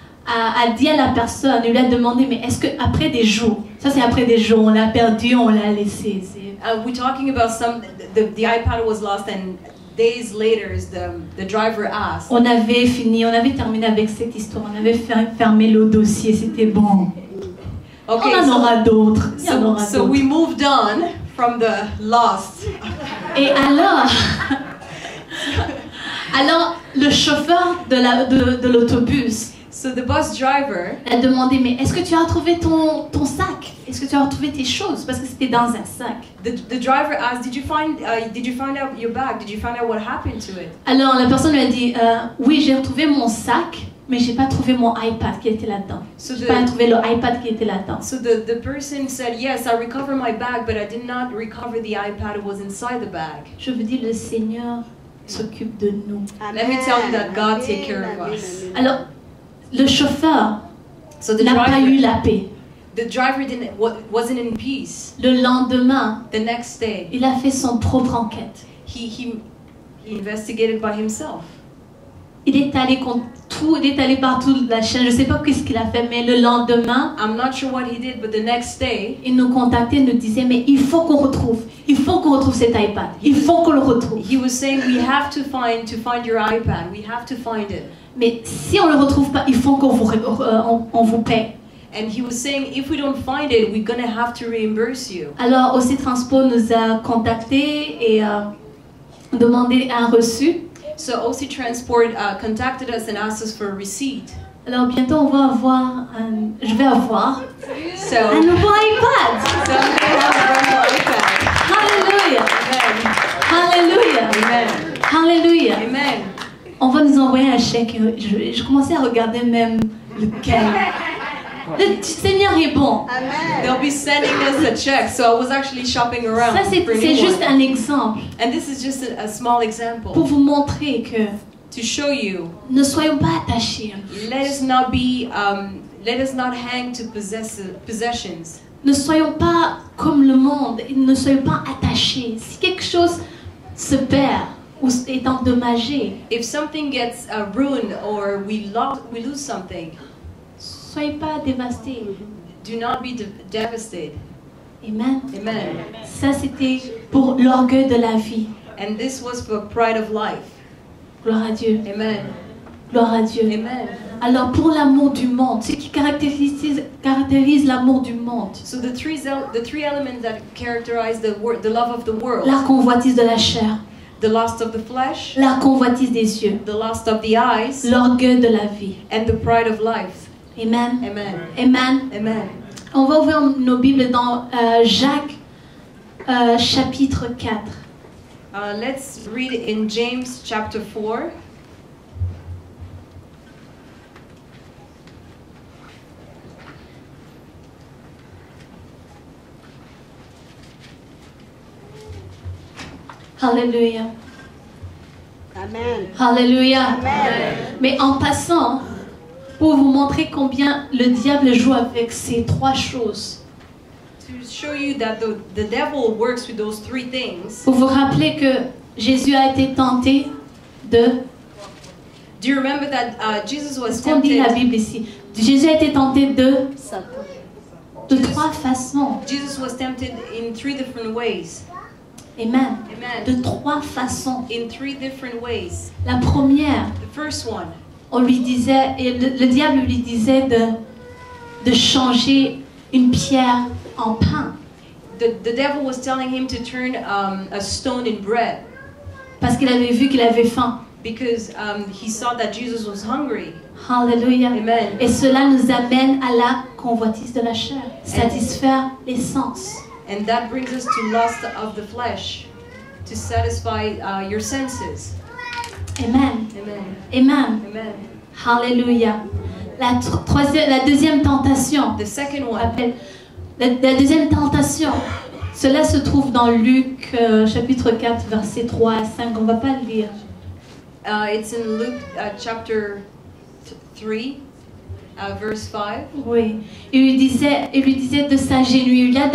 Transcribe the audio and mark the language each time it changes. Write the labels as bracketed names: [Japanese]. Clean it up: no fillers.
[French] a dit à la personne, il lui a demandé, mais est-ce qu'après des jours, ça c'est après des jours, on l'a perdu, on l'a laissé. [English] we're talking about the iPad was lost, and days later the driver asked. [French] On avait terminé avec cette histoire, on avait fermé le dossier, c'était bon. [English] Okay, [French] On en aura d'autres. [English] so we moved on from the lost. [French] Et alors le chauffeur de l'autobus [English] So the bus driver [French] a demandé, mais est-ce que tu as retrouvé ton sac? Est-ce que tu as retrouvé tes choses? Parce que c'était dans un sac. [English] the driver asked, did you find out your bag? Did you find out what happened to it? [French] Alors la personne lui a dit, oui, j'ai retrouvé mon sac, mais j'ai pas trouvé mon iPad qui était là-dedans. J'ai pas trouvé le iPad qui était là-dedans. [English] So the person said, yes, I recovered my bag, but I did not recover the iPad. It was inside the bag. [French] Je veux dire, le Seigneur s'occupe de nous. [English] Let me tell you that God take care of us. [French] Alors, le chauffeur [English] So the [French] n'a pas eu [English] driver, [French] la paix. [English] the driver wasn't in peace. [French] Le lendemain, [English] The next day, [French] il a fait son propre enquête. [English] he investigated by himself. [French] Il est allé contre tout, il est allé partout de la chaîne. Je ne sais pas qu'est-ce qu'il a fait, mais le lendemain, [English] I'm not sure what he did, but the next day, [French] il nous contactait, il nous disait, mais il faut qu'on retrouve cet iPad. Il faut qu'on le retrouve. [English] he was saying, we have to find your iPad. We have to find it. [French] Mais si on ne le retrouve pas, il faut qu'on vous paie. [English] And he was saying, if we don't find it, we're gonna have to reimburse you. [French] Alors, OC Transport nous a contactés et demandé un reçu. [English] So OC Transport contacted us and asked us for a receipt. [French] Alors, bientôt, on va avoir je vais avoir [English] So, [French] un nouveau iPad. [English] so I'm gonna have a brand new iPad. Alléluia. Amen. Alléluia. Amen. Alléluia. Amen. [French] On va nous envoyer un chèque. Je commençais à regarder même lequel. Le Seigneur est bon. [English] They'll be sending us a check. So I was actually shopping around [French] Ça, c'est [English] for a [French] c'est [English] new [French] juste [English] one. [French] un exemple [English] And this is just a small [French] pour [English] example [French] vous montrer que [English] to show you. [French] ne soyons pas attachés. [English] Let us not hang to possessions. [French] Ne soyons pas comme le monde. Ne soyons pas attachés. Si quelque chose se perd ou est endommagé, [English] If something gets ruined or we lose something, [French] soyez pas dévastés. [English] do not be devastated. Amen. Amen. [French] Ça, c'était pour l'orgueil de la vie. [English] And this was for pride of life. [French] Gloire à Dieu. Amen. Gloire à Dieu. Amen. Alors, pour l'amour du monde, ce qui caractérise l'amour du monde, [English] So the three elements that characterize the love of the world: [French] la convoitise de la chair, [English] the lust of the flesh, [French] la convoitise des yeux, [English] the lust of the eyes, [French] l'orgueil de la vie. [English] and the pride of life. Amen. Amen. Amen. Amen. [French] On va ouvrir nos Bibles dans Jacques, chapitre 4. [English] Let's read in James chapter 4. Alléluia. Amen. Alléluia. Amen. [French] Mais en passant, pour vous montrer combien le diable joue avec ces trois choses, [English] To show you that the devil works with those three things. [French] pour vous rappeler que Jésus a été tenté de... [English] Do you remember that Jesus was [French] Est-ce qu'on dit la [English] tempted? [French] Bible ici? Jésus a été tenté de [English] Satan. [French] trois façons. [English] Jesus was tempted in three different ways. Amen. Amen. [French] De trois façons. [English] In three different ways. [French] La première, [English] The first one, [French] on lui disait, et le diable lui disait de changer une pierre en pain. [English] the devil was telling him to turn a stone in bread [French] Parce qu'il avait vu qu'il avait faim. [English] because he saw that Jesus was hungry. Alléluia. Amen. [French] Et cela nous amène à la convoitise de la chair. Satisfaire les sens. [English] And that brings us to lust of the flesh, to satisfy your senses. Amen. Amen. Amen. Amen. [French] Alléluia. La deuxième tentation. [English] The second one, [French] Appelle, la deuxième tentation. Cela se trouve dans Luc chapitre 4 versets 3 à 5. On ne va pas le lire. [English] it's in Luke chapter 3, verse 5. [French] Oui. Il lui disait de s'agenouiller.